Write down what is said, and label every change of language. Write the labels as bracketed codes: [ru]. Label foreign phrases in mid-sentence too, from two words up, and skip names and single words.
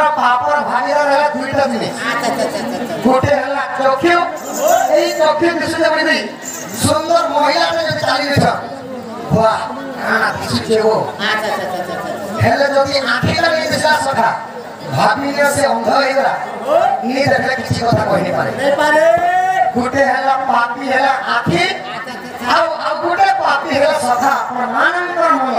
[or] ପାପର ଭାଗିଦାର ହେଲା ଦୁଇଟା ଜିନିଷ ଗୋଟେ ହେଲା ଚକ୍ଷୁ ଏହି ଚକ୍ଷୁ ଦୃଶ୍ୟ ଯେମିତି ସୁନ୍ଦର ମହିଳାଟେ ଯଦି ଚାଲି ଯାଇଛ ବାଃ କାଣା ଦିଶୁଛେ ଗୋ ହେଲେ ଯଦି ଆଖିଟା ନେଇ ଦିଶିଲା ସଖା ଭାବିଲେ ସେ ଅନ୍ଧ ହେଇଗଲା ଇଏ ଦେଖିଲେ କିଛି କଥା କହି ପାରେ ଗୋଟେ ହେଲା ପାପି ହେଲା ଆଖି ଆଉ ଗୋଟେ ପାପି ହେଲା ସଖା ଆପଣ ମାନଙ୍କର